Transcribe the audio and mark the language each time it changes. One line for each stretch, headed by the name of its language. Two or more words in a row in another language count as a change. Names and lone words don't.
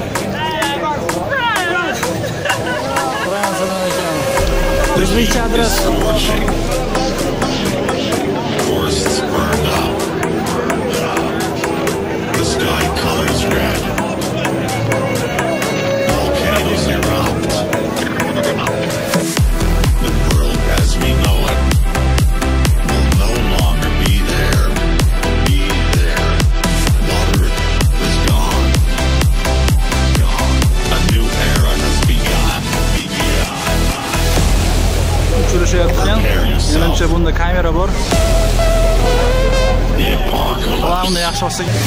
Uzbek: Fransiyadan ekan. O'zbekcha adres.
English: Forests burned up. The sky colors red. Volcanoes erupt. The world as we know it will no longer be there. Water is gone. A new era has begun.
Uzbek: Uchirishyapti. Menimcha bunda kamera bor. Davomni yaxshi olsak.